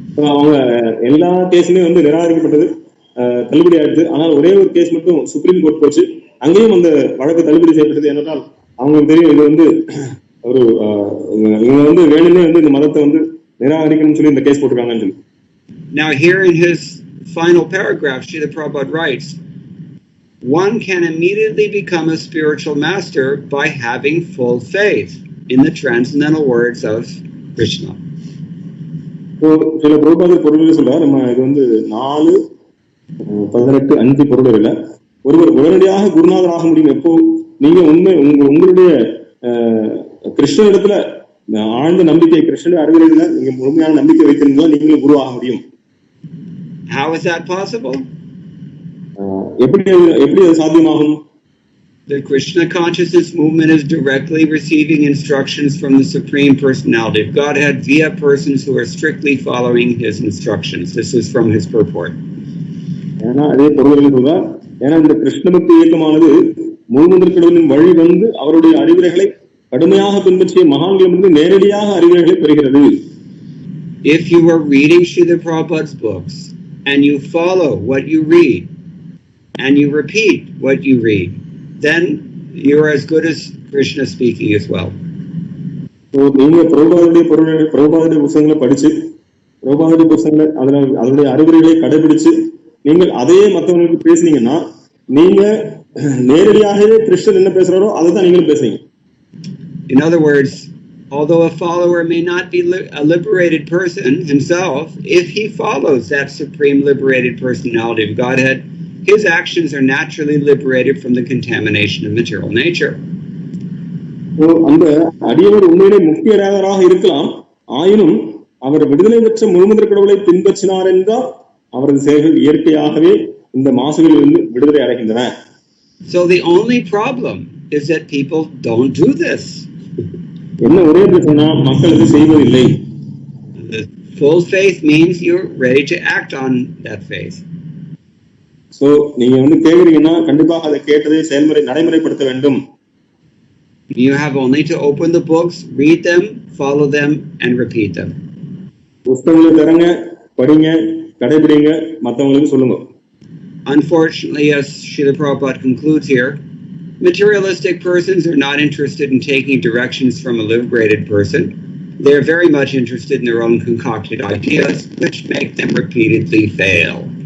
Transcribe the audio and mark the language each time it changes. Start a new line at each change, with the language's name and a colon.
Tamil: அவங்க எல்லா கேஸுமே வந்து நிராகரிக்கப்பட்டது, தள்ளுபடி ஆயிடுது. ஆனால் ஒரே ஒரு கேஸ் மட்டும் சுப்ரீம் கோர்ட் போச்சு, அங்கேயும் அந்த வழக்கு தள்ளுபடி செய்யப்பட்டது. ஏனென்றால் அவங்களுக்கு தெரியும் இது வந்து ஒரு இவங்க வந்து வேணும்னே வந்து இந்த மதத்தை வந்து நிராகரிக்கணும்னு சொல்லி இந்த கேஸ் போட்டிருக்காங்கன்னு சொல்லி.
English: Now here in his final paragraph, Srila Prabhupada writes, one can immediately become a spiritual master by having full faith in the transcendental words of Krishna.
Tamil: சில பொருள்பாதர் பொருள்கள் சொல்றா, நம்ம இது வந்து 4:18 பொருள்கள் ஒருவர் உடனடியாக குருநாதர் ஆக முடியும் எப்போ நீங்க உங்களுடைய கிருஷ்ணனிடத்துல ஆழ்ந்த நம்பிக்கை, கிருஷ்ணனுடைய அறிவுரையில நீங்க முழுமையான நம்பிக்கை வைக்கிறீங்களா நீங்களும் குரு ஆக முடியும்.
English: How is that possible?
Tamil: எப்படி அது சாத்தியமாகும்?
English: The Krishna consciousness movement is directly receiving instructions from the Supreme Personality of Godhead via persons who are strictly following his instructions. This is from his purport.
Tamil: ஏன்னா அதே பொருள்கள் சொல்றா, ஏன்னா இந்த கிருஷ்ணபக்தி இயக்கமானது முழுமுதற் கடவுளின் வழி வந்து அவருடைய அறிவுரைகளை கடுமையாக பின்பற்றிய மகான்களிடமிருந்து நேரடியாக அறிவுரைகளை பெறுகிறது.
English: If you are reading Srila Prabhupada's books and you follow what you read and you repeat what you read, then you're as good as Krishna speaking as well.
Tamil: நீங்க பிரபுபாதருடைய புத்தகங்களை படிச்சு பிரபுபாதருடைய புத்தகங்களை அதனுடைய அறிவுரைகளை கடைபிடிச்சு நீங்கள் அதையே மற்றவங்களுக்கு பேசுனீங்கன்னா நீங்க நேரடியாகவே கிருஷ்ணன் என்ன பேசுறாரோ அதை தான் நீங்களும் பேசுறீங்க.
English: In other words, although a follower may not be a liberated person himself, if he follows that supreme liberated personality of Godhead, his actions are naturally liberated from the contamination of material nature.
Tamil: அந்த அடியவர் உண்மையிலே முக்தியடையாதவராக இருக்கலாம், ஆயினும் அவர் விடுதலை பெற்ற முழுமுதற் கடவுளை பின்பற்றினார் என்றால் அவரது செயல்கள் இயற்கையாகவே இந்த மாசுகளிலிருந்து விடுதலை அடைகின்றன.
English: So the only problem is that people don't do this.
Tamil: என்ன ஒரே பிரச்சனை, மக்கள் இது செய்வதில்லை.
English: The full faith means you're ready to act on that faith.
Tamil: So நீங்க வந்து கேக்குறீங்கன்னா கண்டிப்பாக அதை கேட்டதை நடைமுறைப்படுத்த வேண்டும்.
English: You have only to open the books, read them, follow them and repeat them.
Tamil: புத்தகங்களை தரங்க, படிங்க, கடைபிடிங்க, மற்றவங்களுக்கு சொல்லுங்க.
English: Unfortunately, as Srila Prabhupada concludes here, materialistic persons are not interested in taking directions from a liberated person. They're very much interested in their own concocted ideas, which make them repeatedly fail.